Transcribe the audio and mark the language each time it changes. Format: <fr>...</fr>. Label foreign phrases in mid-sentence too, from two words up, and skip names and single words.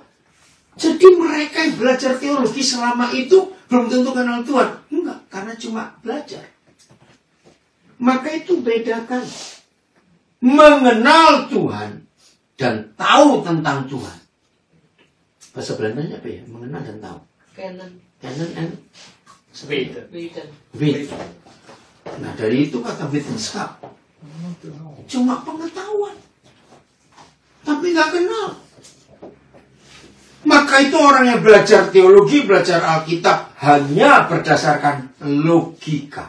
<id>Jadi mereka yang belajar teologi selama itu belum tentu kenal Tuhan? Enggak, karena cuma belajar. Maka itu bedakan mengenal Tuhan dan tahu tentang Tuhan. Bahasa Belandanya apa ya? Mengenal dan tahu.</id> <nl>Kennen. Kennen and Weten. weten.</nl> <id>Nah, dari itu kata wetenschap. Cuma pengetahuan. Tapi nggak kenal. Maka itu orang yang belajar teologi, belajar Alkitab hanya berdasarkan logika.</id>